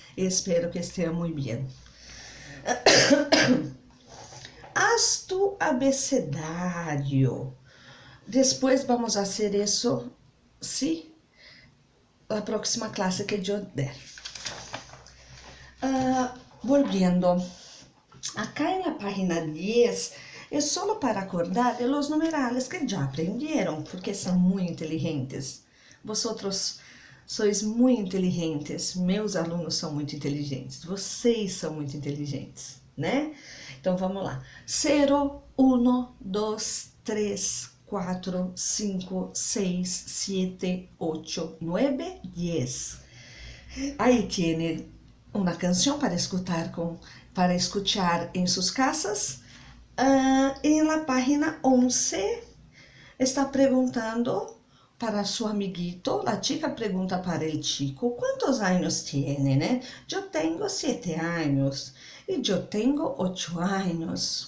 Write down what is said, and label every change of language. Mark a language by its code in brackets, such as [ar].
[pt] Espero que estejam muito bem. [es] Haz tu abecedário. [pt] Depois vamos fazer isso, sim, na próxima classe que eu der. [es] Volviendo, acá en la página 10 es solo para acordar de los numerales que ya aprendieron, porque son muy inteligentes. Vosotros sois [pt] muito inteligentes, meus alunos são muito inteligentes, vocês são muito inteligentes, né? Então vamos lá. 0, 1, 2, 3, 4, 5, 6, 7, 8, 9, 10. Aí tiene uma canção para escuchar em suas casas. [es] Em la página 11 está perguntando para su amiguito, la chica pregunta para el chico, ¿cuántos años tiene, né? Yo tengo 7 años y yo tengo 8 años.